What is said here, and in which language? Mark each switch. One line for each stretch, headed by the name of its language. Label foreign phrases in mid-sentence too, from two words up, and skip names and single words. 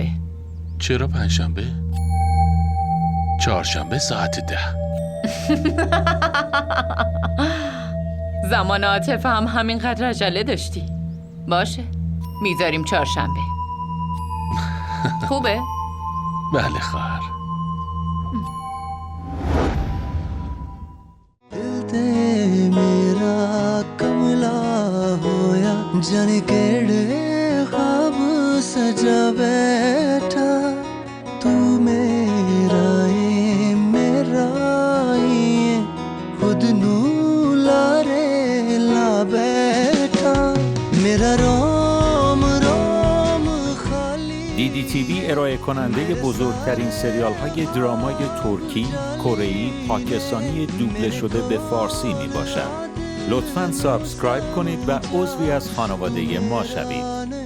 Persian: چرا پنجشنبه؟ چهارشنبه ساعت 10. زمان عاطفه هم همینقدر عجله داشتی. باشه، میذاریم چهارشنبه. خوبه؟ بله خواهر.
Punjabi: ਮੇਰਾ ਕਮਲਾ ਹੋਇਆ ਜਾਣੇ ਕਿਹੜੇ ਖ੍ਵਾਬ ਸਜਾ ਬੈਠਾ ਤੂ ਮੇਰਾ ਖੁਦ ਨੂ ਲਾਰੇ ਲਾ ਬੈਠਾ ਮੇਰਾ ਰੋਮ ਰੋਮ ਖਾਲੀ
Persian: DDTV ارائه کننده بزرگترین سریال های درامای ترکی، کره‌ای، پاکستانی دوبله شده به فارسی می باشد. لطفاً سابسکرایب کنید و عضوی از خانواده ما شوید.